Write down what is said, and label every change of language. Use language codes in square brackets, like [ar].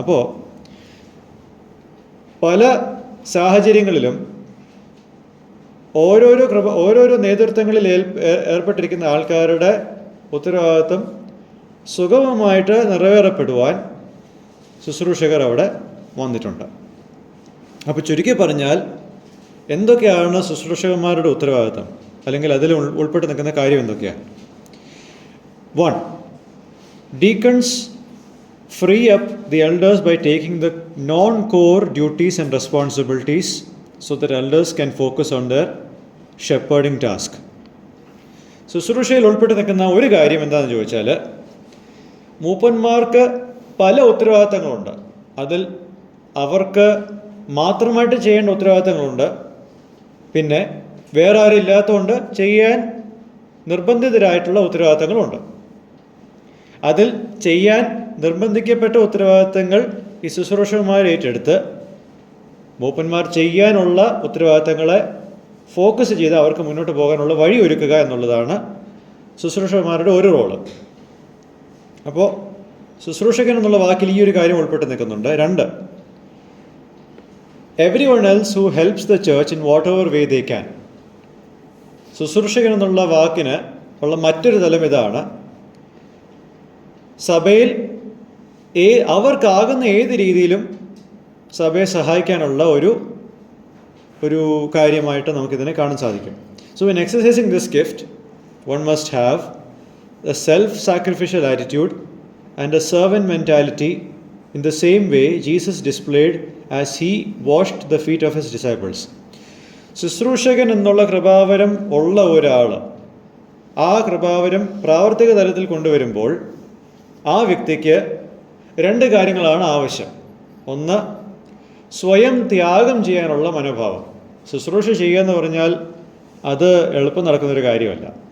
[ml] അപ്പോൾ പല സാഹചര്യങ്ങളിലും ഓരോരോ നേതൃത്വങ്ങളിൽ ഏർപ്പെട്ടിരിക്കുന്ന ആൾക്കാരുടെ ഉത്തരവാദിത്വം സുഗമമായിട്ട് നിറവേറപ്പെടുവാൻ ശുശ്രൂഷകർ അവിടെ വന്നിട്ടുണ്ട്. അപ്പോൾ ചുരുക്കി പറഞ്ഞാൽ എന്തൊക്കെയാണ് ശുശ്രൂഷകന്മാരുടെ ഉത്തരവാദിത്വം, അല്ലെങ്കിൽ അതിൽ ഉൾപ്പെട്ട് നിൽക്കുന്ന കാര്യം എന്തൊക്കെയാണ്? [en] 1. Deacons free up the elders by taking the non-core duties and responsibilities so that elders can focus on their shepherding task. [ml] ശുശ്രൂഷയിൽ ഉൾപ്പെട്ട് നിൽക്കുന്ന ഒരു കാര്യം എന്താണെന്ന് ചോദിച്ചാൽ, മൂപ്പന്മാർക്ക് പല ഉത്തരവാദിത്തങ്ങളുണ്ട്. അതിൽ അവർക്ക് മാത്രമായിട്ട് ചെയ്യേണ്ട ഉത്തരവാദിത്തങ്ങളുണ്ട്. പിന്നെ വേറെ ആരും ഇല്ലാത്തതുകൊണ്ട് ചെയ്യാൻ നിർബന്ധിതരായിട്ടുള്ള ഉത്തരവാദിത്തങ്ങളുണ്ട്. അതിൽ ചെയ്യാൻ നിർബന്ധിക്കപ്പെട്ട ഉത്തരവാദിത്തങ്ങൾ ഈ ശുശ്രൂഷകന്മാർ ഏറ്റെടുത്ത് മൂപ്പന്മാർ ചെയ്യാനുള്ള ഉത്തരവാദിത്തങ്ങളെ ഫോക്കസ് ചെയ്ത് അവർക്ക് മുന്നോട്ട് പോകാനുള്ള വഴി ഒരുക്കുക എന്നുള്ളതാണ് ശുശ്രൂഷകന്മാരുടെ ഒരു റോള്. അപ്പോൾ ശുശ്രൂഷകൻ എന്നുള്ള വാക്കിൽ ഈ ഒരു കാര്യം ഉൾപ്പെട്ട് നിൽക്കുന്നുണ്ട്. [en] 2. Everyone else who helps the church in whatever way they can. [ml] ശുശ്രൂഷകൻ എന്നുള്ള വാക്കിന് ഉള്ള മറ്റൊരു തലം ഇതാണ്: സഭയിൽ അവർക്കാകുന്ന ഏത് രീതിയിലും സഭയെ സഹായിക്കാനുള്ള ഒരു കാര്യമായിട്ട് നമുക്കിതിനെ കാണാൻ സാധിക്കും. [en] So in exercising this gift, one must have a self-sacrificial attitude and a servant mentality in the same way Jesus displayed as he washed the feet of his disciples. [ml] ശുശ്രൂഷകൻ എന്നുള്ള കൃപാവരം ഉള്ള ഒരാൾ ആ കൃപാവരം പ്രാവർത്തിക തലത്തിൽ കൊണ്ടുവരുമ്പോൾ ആ വ്യക്തിക്ക് 2 കാര്യങ്ങളാണ് ആവശ്യം. 1, സ്വയം ത്യാഗം ചെയ്യാനുള്ള മനോഭാവം. ശുശ്രൂഷ ചെയ്യുക എന്ന് പറഞ്ഞാൽ അത് എളുപ്പം നടക്കുന്നൊരു കാര്യമല്ല.